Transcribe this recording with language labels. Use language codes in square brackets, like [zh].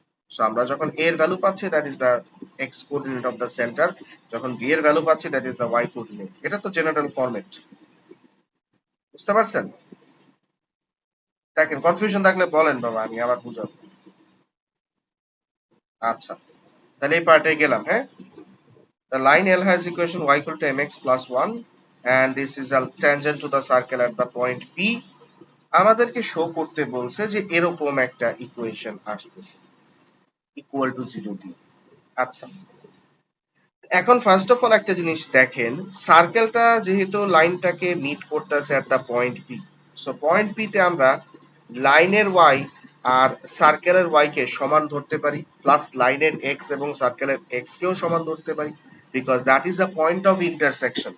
[bn] So আমরা যখন এ এর ভ্যালু পাচ্ছি [en] that is the x coordinate of the centre, [bn] যখন বি এর ভ্যালু পাচ্ছি [en] That is the Y coordinate. [bn] এটা তো জেনারেল ফরম্যাট। বুঝতে পারছেন? দেখেন, কনফিউশন থাকলে বলেন বাবা, আমি আবার বুঝাবো। আচ্ছা, তাহলে এই পার্টে গেলাম। [en] হ্যাঁ, the line L has equation y equal to mx plus 1 and this is a tangent to the circle at the point P। [bn] আমাদেরকে শো করতে বলছে যে এরকম একটা ইকুয়েশন আসতেছে ইকুয়াল টু 0 দিয়ে। আচ্ছা, এখন ফার্স্ট অফ অল একটা জিনিস দেখেন, সার্কেলটা যেহেতু লাইনটাকে মিট করতেছে [en] at the point P, [bn] so point P তে আমরা লাইনের ওয়াই আর সার্কেলের ওয়াই কে সমান ধরতে পারি, প্লাস লাইনের এক্স এবং সার্কেলের এক্স কেও সমান ধরতে পারি, [en] Because that is a point of intersection.